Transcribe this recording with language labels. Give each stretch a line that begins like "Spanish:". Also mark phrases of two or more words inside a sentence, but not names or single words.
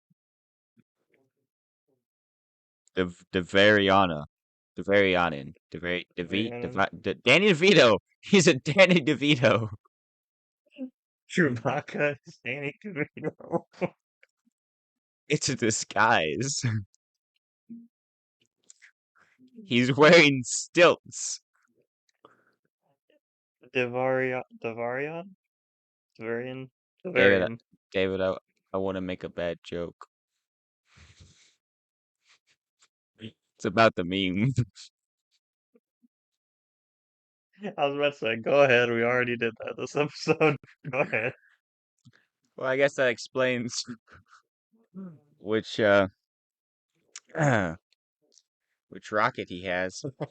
English: the Variana, the Varianin, Rhiannon. Danny DeVito. He's a Danny DeVito. Chewbacca is Danny DeVito. It's a disguise. He's wearing stilts. Devarian? Devarian? David, Devarian. David, I want to make a bad joke. It's about the meme. I was about to say, go ahead, we already did that this episode. Go ahead. Well, I guess that explains which which rocket he has.